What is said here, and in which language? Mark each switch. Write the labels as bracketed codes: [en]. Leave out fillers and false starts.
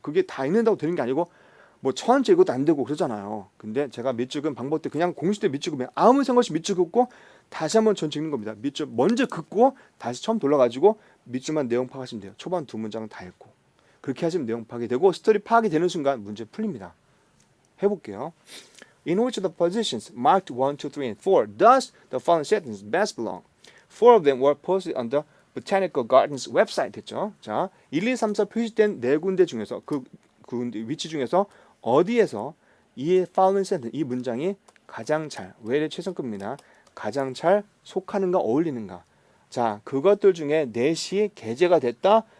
[ko] 그게 다 읽는다고 되는 게 아니고 뭐 천천히 읽어도 안 되고 그러잖아요. 근데 제가 밑줄 긋은 방법 때 그냥 공식대 밑줄 긋으면 아무 생각 없이 밑줄 긋고 다시 한번 전 읽는 겁니다. 밑줄 먼저 긋고 다시 처음 돌아가지고 밑줄만 내용 파악하시면 돼요. 초반 두 문장은 다 읽고 그렇게 하시면 내용 파악이 되고 스토리 파악이 되는 순간 문제 풀립니다. 해볼게요. [en] In which of the positions marked 1, 2, 3, and 4 does the following sentence best belong? Four of them were posted on the Botanical Gardens website [ko] 했죠. 자, 1, 2, 3, 4 표시된 네 군데 중에서 그 위치 중에서 어디에서 이 [en] following sentence [ko] 이 문장이 가장 잘 외래 최선급입니다. 가장 잘 속하는가 어울리는가. 자, 그것들 중에 넷이 게재가 됐다.